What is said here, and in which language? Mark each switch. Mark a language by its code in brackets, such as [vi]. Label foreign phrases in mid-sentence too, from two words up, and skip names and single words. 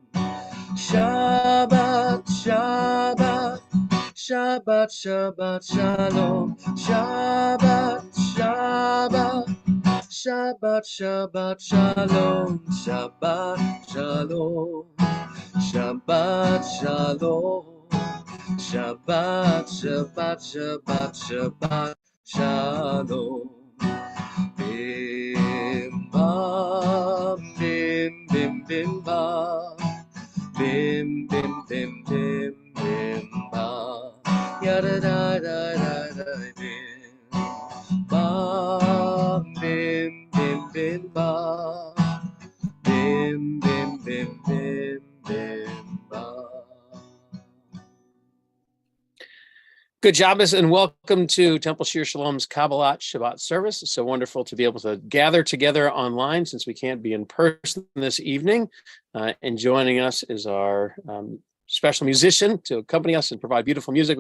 [he] שבת, שבת, שבת, שבת שלום, שבת, שבת, שבת, שבת שלום, שבת שלום, שבת שלום, שבת, שבת, שבת, שבת שלום. Bim bam, bim bim bim bam, bim bim bim bim bim bam, yada da da da da bim bam, bim bim bim bam, bim bim bim bim bim bam. [en] Good Shabbos and welcome to Temple Shir Shalom's [he] קבלת שבת [en] service. It's so wonderful to be able to gather together online since we can't be in person this evening. And joining us is our special musician to accompany us and provide beautiful music.